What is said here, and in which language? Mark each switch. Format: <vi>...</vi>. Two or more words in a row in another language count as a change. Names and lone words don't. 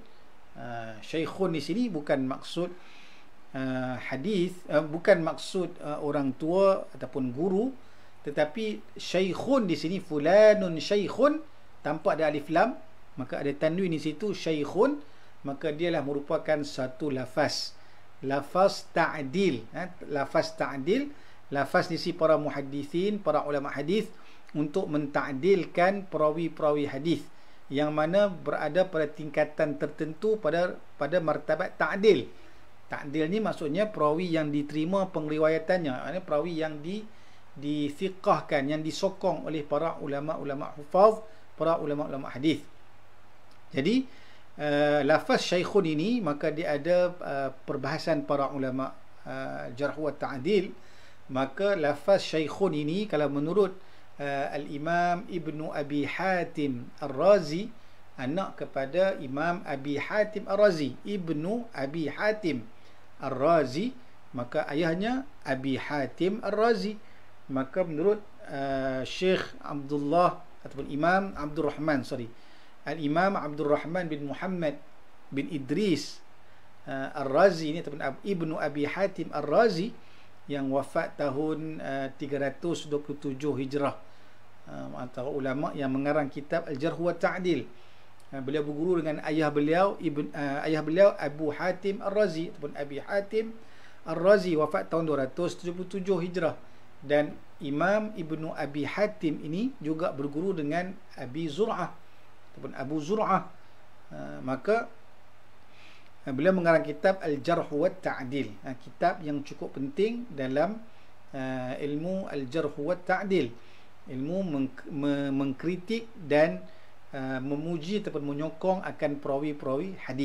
<ms>Syaikhun di sini bukan maksud hadis, bukan maksud orang tua ataupun guru, tetapi syaikhun di sini,</ms> <ar>فلانٌ شيخٌ,</ar> <ms>tanpa ada alif lam, maka ada tanwin di situ, syaikhun, maka dialah merupakan satu lafaz, lafaz ta'dil. Lafaz ta'dil, lafaz di sisi para muhaddisin, para ulama hadis, untuk mentakdilkan perawi-perawi hadis yang mana berada pada tingkatan tertentu pada martabat ta'dil. Ta'dil ni maksudnya perawi yang diterima pengriwayatannya, maknanya perawi yang dithiqahkan, yang disokong oleh para ulama-ulama hufaz, para ulama-ulama hadis. Jadi lafaz syaikhun ini, maka dia ada perbahasan para ulama</ms> <ar>جرح وتعديل.</ar> <ms>Maka lafaz syaikhun ini, kalau menurut Al-Imam Ibnu Abi Hatim Ar-Razi, anak kepada Imam Abi Hatim Ar-Razi, Ibnu Abi Hatim Ar-Razi, maka ayahnya Abi Hatim Ar-Razi. Maka menurut Syekh Abdullah ataupun Imam Abdul Rahman, Al-Imam Abdul Rahman bin Muhammad bin Idris Ar-Razi ini, ataupun Ibnu Abi Hatim Ar-Razi, yang wafat tahun 327 Hijrah, antara ulama yang mengarang kitab Al-Jarh wa Ta'dil. Beliau berguru dengan ayah beliau Abu Hatim Ar-Razi, ataupun Abi Hatim Ar-Razi, wafat tahun 277 Hijrah. Dan Imam Ibnu Abi Hatim ini juga berguru dengan Abi Zur'ah ataupun Abu Zur'ah. Maka beliau mengarang kitab Al-Jarh wa Ta'dil, kitab yang cukup penting dalam ilmu Al-Jarh wa Ta'dil, ilmu mengkritik dan memuji ataupun menyokong akan perawi-perawi hadis.</ms>